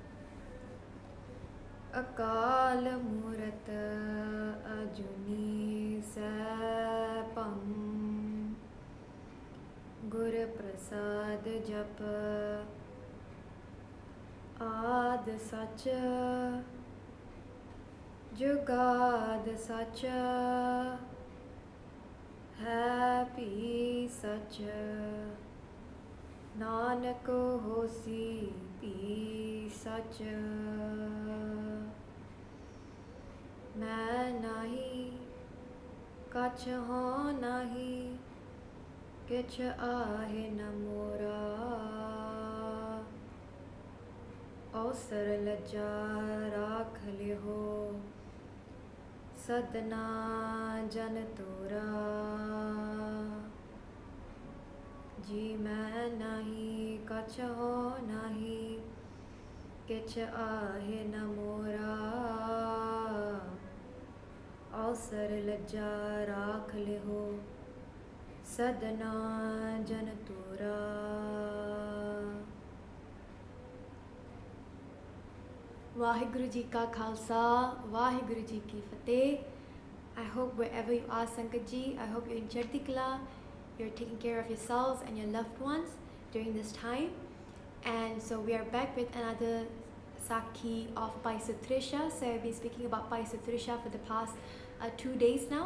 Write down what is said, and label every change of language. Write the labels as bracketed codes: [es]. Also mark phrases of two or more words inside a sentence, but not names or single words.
[pa] ਅਕਾਲ ਮੂਰਤਿ ਅਜੂਨੀ ਸੈਭੰ ਗੁਰ ਪ੍ਰਸਾਦਿ ਜਪੁ ਆਦਿ ਸਚੁ ਜੁਗਾਦਿ ਸਚੁ ਹੈ ਭੀ ਸਚੁ ਨਾਨਕ ਹੋਸੀ ਭੀ ਸਚੁ ਮੈ ਨਾਹੀ ਕਛੁ ਹਉ ਨਹੀ ਕਿਛੁ ਆਹਿ ਨ ਮੋਰਾ ਅਉਸਰ ਲਜਾ ਰਾਖਿ ਲੇਹੁ ਸਧਨਾ ਜਨੁ ਤੋਰਾ ਜੀ ਮੈ ਨਾਹੀ ਕਛੁ ਹਉ ਨਹੀ ਕਿਛੁ ਆਹਿ ਨ ਮੋਰਾ ਅਉਸਰ ਲਜਾ ਰਾਖਿ ਲੇਹੁ ਸਧਨਾ ਜਨੁ ਤੋਰਾ. ਵਾਹਿਗੁਰੂ ਜੀ ਕਾ ਖ਼ਾਲਸਾ, ਵਾਹਿਗੁਰੂ ਜੀ ਕੀ ਫ਼ਤਹਿ. [en] I hope wherever you are, [pa] ਸੰਗਤ ਜੀ, [en] I hope you're in [pa] ਚੜ੍ਹਦੀ ਕਲਾ, [en] you're taking care of yourselves and your loved ones during this time. And so we are back with another Sakhi of Bhai Suthrey. So I've been speaking about Bhai Suthrey for the past 2 days now.